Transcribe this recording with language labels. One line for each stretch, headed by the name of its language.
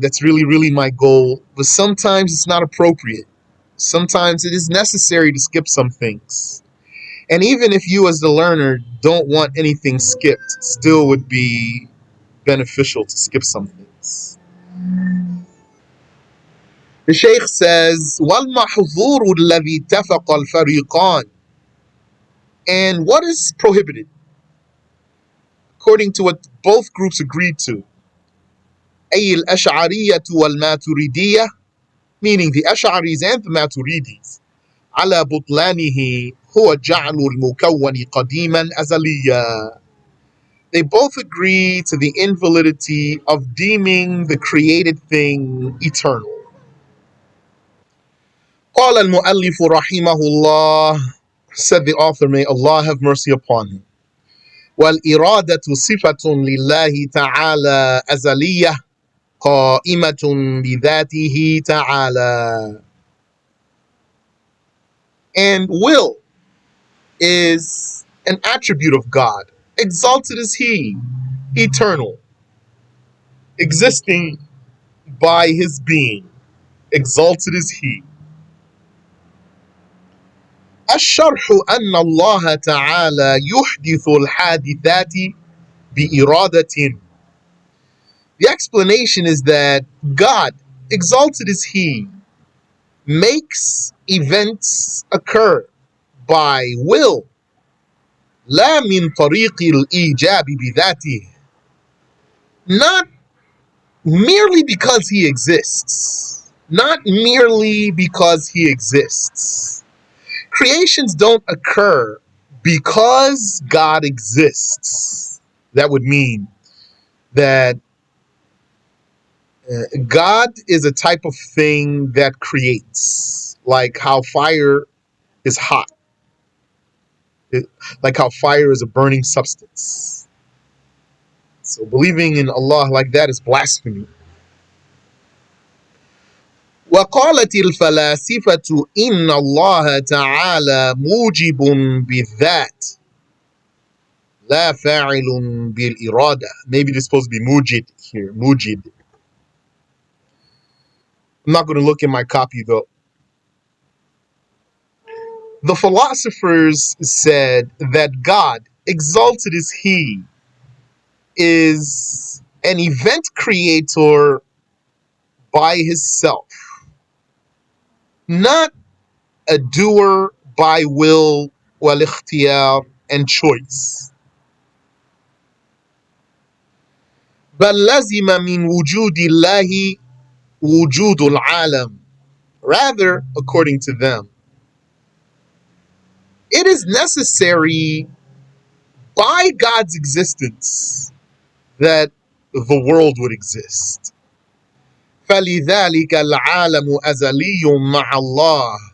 English: That's really, really my goal. But sometimes it's not appropriate. Sometimes it is necessary to skip some things. And even if you as the learner don't want anything skipped, still would be beneficial to skip some things. The Shaykh says,
Arabic: وَالْمَحْظُورُ الَّذِي اتَّفَقَ الْفَرِيقَانِ.
English: And what is prohibited? According to what both groups agreed to.
Arabic: أي الأشعرية والماتريدية,
English: meaning the Ash'aris and the Maturidis.
Arabic: على بطلانه هو جعل المكون قديما أزليا.
English: They both agree to the invalidity of deeming the created thing eternal.
Arabic: قال المؤلف رحمه الله,
English: said the author, may Allah have mercy upon him.
Arabic: والإرادة صفة لله تعالى أزلية قائمة بذاته تعالى.
English: And will is an attribute of God. Exalted is He, eternal, existing by His being. Exalted is He.
Arabic: الشرح أن الله تعالى يحدث الحادثات بإرادة.
English: The explanation is that God, exalted is He, makes events occur by will.
Arabic: لا من طريق الإيجاب بذاته.
English: Not merely because He exists. Not merely because He exists. Creations don't occur because God exists. That would mean that God is a type of thing that creates, like how fire is hot, like how fire is a burning substance. So believing in Allah like that is blasphemy.
Arabic: وقالت الفلاسفة إن الله تعالى موجب بالذات لا فاعل بالإرادة.
English: Maybe it's supposed to be mujid here, mujid. I'm not going to look in my copy though. The philosophers said that God, exalted is He, is an event creator by His self, not a doer by will, wal ikhtiyar, and choice.
Arabic: بل لزم من وجود الله وجود العالم.
English: Rather, according to them, it is necessary by God's existence that the world would exist.
Arabic: فَلِذَلِكَ الْعَالَمُ أَزَلِيٌّ مَعَ اللَّهِ.